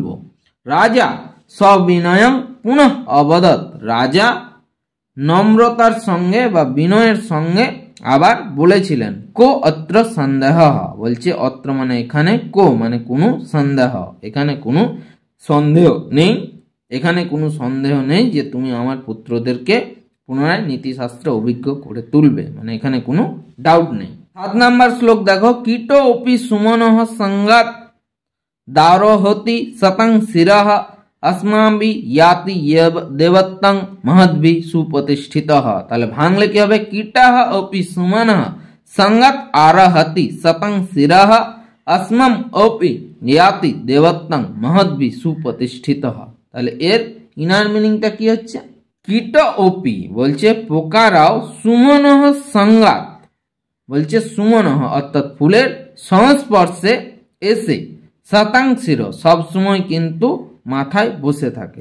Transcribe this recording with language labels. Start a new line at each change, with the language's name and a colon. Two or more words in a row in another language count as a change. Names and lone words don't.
Sanskrit: রাজা সবিনয়ং পুনঃ অবদত,
Bangla: রাজা নম্রতার সঙ্গে বা বিনয়ের সঙ্গে আবার বলেছিলেন,
Sanskrit: কো অত্র সন্দেহ,
Bangla: বলছে অত্র মানে এখানে, কো মানে কোনো সন্দেহ, এখানে কোনো সন্দেহ নেই, এখানে কোনো সন্দেহ নেই যে তুমি আমার পুত্রদেরকে পুনরায় নীতিশাস্ত্র অভিজ্ঞ করে তুলবে, মানে এখানে কোনো ডাউট নেই। 7 নম্বর শ্লোক দেখো,
Sanskrit: কীট অপি সুমনঃ সংগাত দারোহতি শতং শিরঃ अस्माभि याति देवत्तं महद्भि सुप्रतिष्ठितः,
Bangla: তাহলে ভাঙলে কি হবে,
Sanskrit: কীটঃ অপি সুমনঃ সংগত আরহতি শতং শিরঃ अस्मम অপি ইয়াতি দেবত্তং মহদ্ভি সুপ্রতিষ্ঠিতঃ,
Bangla: তাহলে এর
English: inner meaning
Bangla: কি হচ্ছে,
Sanskrit: কীট অপি
Bangla: বলছে পোকারাও
Sanskrit: সুমনঃ সংগাত,
Bangla: বলছে সুমনঃ অর্থাৎ ফুলের সংস্পর্শে এসে, শতাংশির সবসময় কিন্তু মাথায় বসে থাকে।